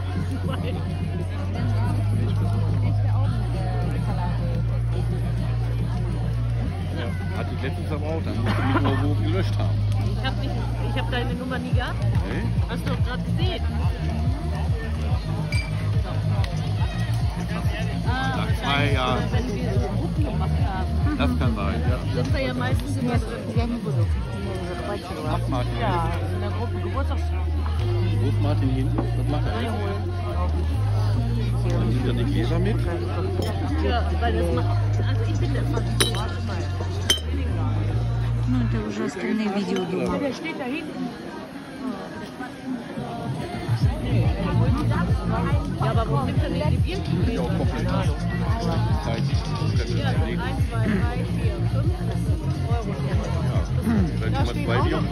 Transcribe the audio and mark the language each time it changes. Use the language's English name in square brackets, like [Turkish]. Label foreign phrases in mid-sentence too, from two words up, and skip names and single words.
[German] Ja, hatte ich letztens aber auch, dann musst du mich nur wo gelöscht haben. Ich hab deine Nummer nie gehabt. Okay? Hast du doch gerade gesehen. Nach 2 Jahren. Wenn wir so Gruppen gemacht haben. Das kann sein, ja. Sind wir ja meistens immer so. [Russian] Я не буду. Я захватила. [German] Was macht Martin Ja, in der Gruppe Geburtstags. Wo ist Martin hin? Was macht er jetzt? Dann nimmt er die Gläser mit. Ja, weil das macht. Also ich finde, das macht Spaß. [Russian] Ну, это уже остальные видео дома. [German] Der steht da hinten. Ja, aber warum nimmt er nicht die Bierchen? Ja, auch komplett. 30 Ja, 1, 2, 3, 4, 5 Euro. Dann Da schon mal steht 2 auch Bier noch